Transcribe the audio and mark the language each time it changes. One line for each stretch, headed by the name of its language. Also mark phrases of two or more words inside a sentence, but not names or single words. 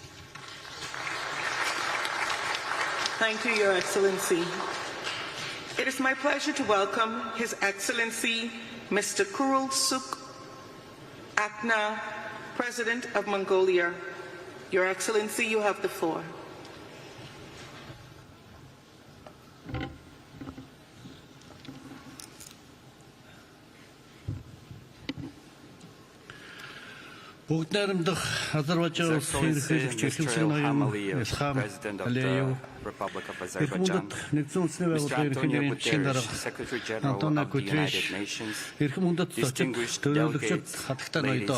English: Thank you, Your Excellency. It is my pleasure to welcome His Excellency Mr. Kurulsuk Akna, President of Mongolia. Your Excellency, you have the floor.
Mongolian: Бүгд найрамдах Азербайджан улсын ерөнхийлөгч Илхам Ноён Илхам Алиев, Эрх мөндөд нэгдсэн үндэсний байгууллагын ерөнхий нэрийн чин дарга Антонио Гутерриш, Эрх мөндөд зочид төлөөлөгчд хатагтай ноёдоо.